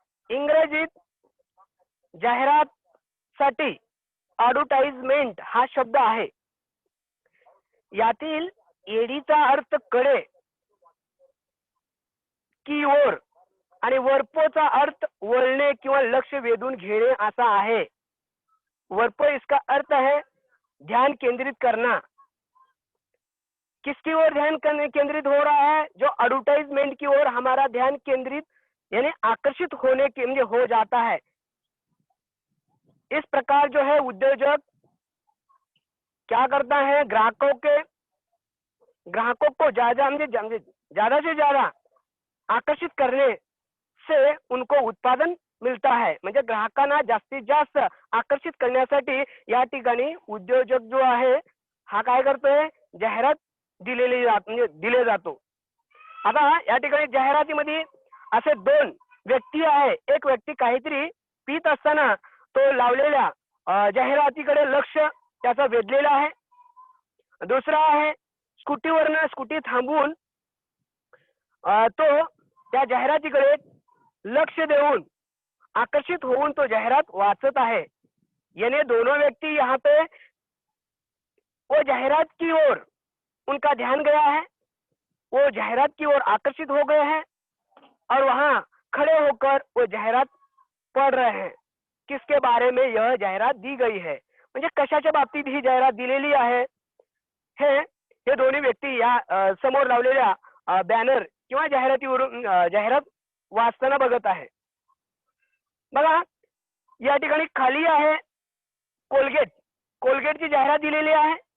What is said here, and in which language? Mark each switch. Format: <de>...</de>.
<mr>इंग्रजीत जाहिरात साठी ॲडव्हर्टाइजमेंट हा शब्द आहे। यातील एडीचा अर्थ कडे की ओर आणि वर्पोचा अर्थ वळणे किंवा लक्ष वेधून घेणे असा आहे।</mr> <hi>वर्पो इसका अर्थ है ध्यान केंद्रित करना। किसकी ओर ध्यान केंद्रित हो रहा है? जो एडवर्टाइजमेंट की ओर हमारा ध्यान केंद्रित यानी आकर्षित होने के लिए हो जाता है। इस प्रकार जो है उद्योजक क्या करता है, ग्राहकों को ज्यादा से ज्यादा आकर्षित करने से उनको उत्पादन मिळता है।</hi> <mr>म्हणजे ग्राहकांना जास्तीत जास्त आकर्षित करण्यासाठी या ठिकाणी उद्योजक जो आहे हा काय करतोय, जाहिरात दिले जातो। आता या ठिकाणी जाहिरातीमध्ये असे दोन व्यक्ती आहे। एक व्यक्ती काहीतरी पीत असताना तो लावलेल्या जाहिरातीकडे लक्ष त्याचा वेधलेला आहे। दुसरा आहे स्कूटी थांबवून तो त्या जाहिरातीकडे लक्ष देऊन आकर्षित होऊन तो जाहिरात वाचत है।</mr> <hi>यानी दोनों व्यक्ति यहाँ पे वो जाहिरात की ओर उनका ध्यान गया है, वो जाहिरात की ओर आकर्षित हो गए हैं और वहां खड़े होकर वो जाहिरात पढ़ रहे हैं। किसके बारे में यह जाहिरात दी गई है,</hi> <mr>म्हणजे कशाच्या बाबतीत ही जाहिरात दिलेली आहे हे हे दोन्ही व्यक्ती या समोर लावलेल्या बॅनर किंवा जाहिरातीवरून जाहिरात वाचताना बघत आहे। बघा या ठिकाणी खाली आहे कोलगेटची जाहिरात दिलेली आहे।</mr>